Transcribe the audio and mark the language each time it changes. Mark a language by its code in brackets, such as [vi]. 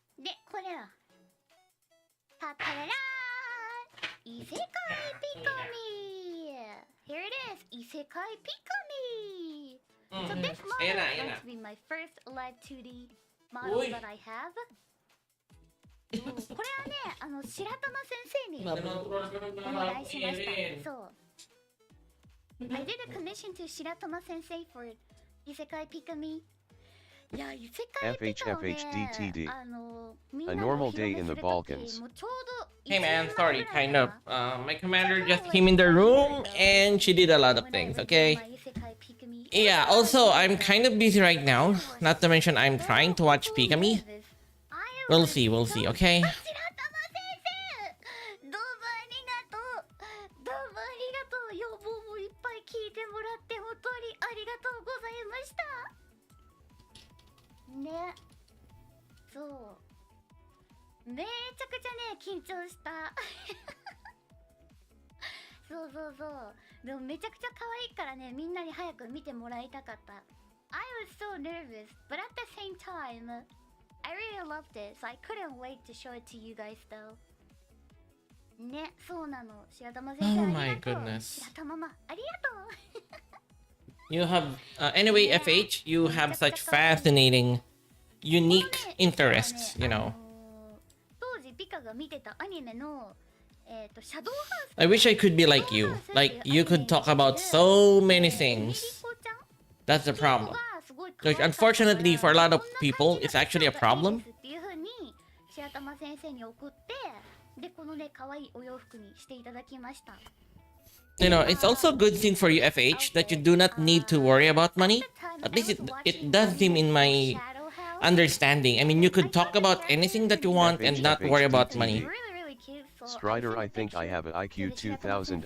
[ja] で、これはタタララーン異世界ピカミー [en] Here it is! 異世界ピカミー So this model is going to be my first live 2D model that I have. [ja] これはね、白玉先生にお願いしました。そう。 [en] I did a commission to 白玉先生 for 異世界ピカミ。 [ja] いや、異世界ピカミね。 [en] FHFHDTD. A normal day in the Balkans. Hey man, sorry, kind of. My commander just came in the room and she did a lot of things, okay? Yeah, also, I'm kind of busy right now. Not to mention, I'm trying to watch Pikamee. We'll see, okay? [ja] 白玉先生、どうもありがとう。どうもありがとう。要望もいっぱい聞いてもらって本当にありがとうございました。ね、そう。めちゃくちゃね、緊張した。そう。でもめちゃくちゃ可愛いからね、みんなに早く見てもらいたかった。 [en] I was so nervous, but at the same time, I really loved it, so I couldn't wait to show it to you guys though. [ja] ね、そうなの。白玉先生、 [en] Oh [ja] あ [en] my [ja] りがとう。 [en] goodness. [ja] 白玉ママ、ありがとう。 [en] You have, anyway, FH, you have such fascinating, unique interests, you know. [ja] 当時ピカが見てたアニメのシャドウハウス。 [en] I wish I could be like you. Like, you could talk about so many things. That's the problem. Like, unfortunately, for a lot of people, it's actually a problem. [ja] っていう風に白玉先生に送って、でこのね可愛いお洋服にしていただきました。 [en] You know, it's also a good thing for you, FH, that you do not need to worry about money. At least it does seem in my understanding. I mean, you could talk about anything that you want and not worry about money. Strider, I think I have an IQ 2000.